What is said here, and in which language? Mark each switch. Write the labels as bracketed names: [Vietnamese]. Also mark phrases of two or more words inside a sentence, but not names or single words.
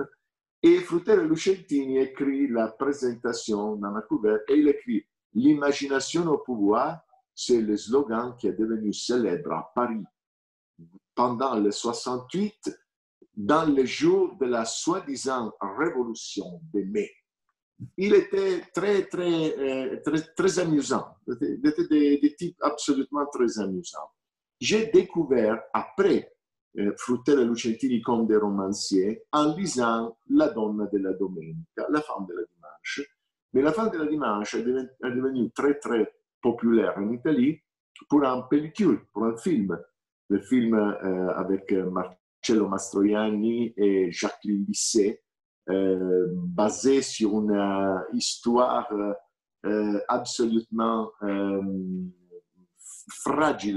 [French] Et Fruttero Lucentini écrit la présentation dans la couverture et il écrit « L'imagination au pouvoir », c'est le slogan qui est devenu célèbre à Paris pendant le 68, dans le jour de la soi-disant révolution de mai. Il était très amusant. Il était des types absolument très amusants. J'ai découvert après Fruttero et Lucentini comme des romanciers en lisant La donna della domenica, La femme de la dimanche. Mais La femme de la dimanche est devenue très, très populaire en Italie pour un pellicule, pour un film. Le film avec Marcello Mastroianni et Jacqueline Bisset, basé sur une histoire absolument fragile.